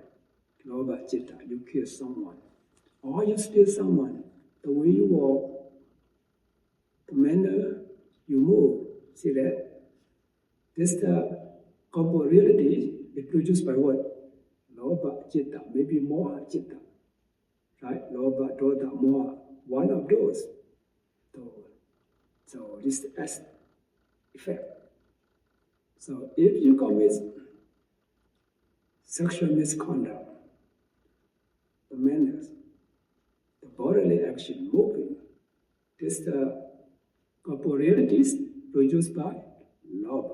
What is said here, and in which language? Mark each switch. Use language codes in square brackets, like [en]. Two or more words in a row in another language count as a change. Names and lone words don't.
[pi] Loba citta, [en] you kill someone. Or you steal someone. The way you walk, the manner you move, see that? This is the corporeality is produced by what? [pi] Loba citta, maybe moha citta. Right? Loba, dosa, moha. [en] One of those. So this is effect. So if you commit sexual misconduct, the manners, the bodily action, moving, this the corporealities produced by loba.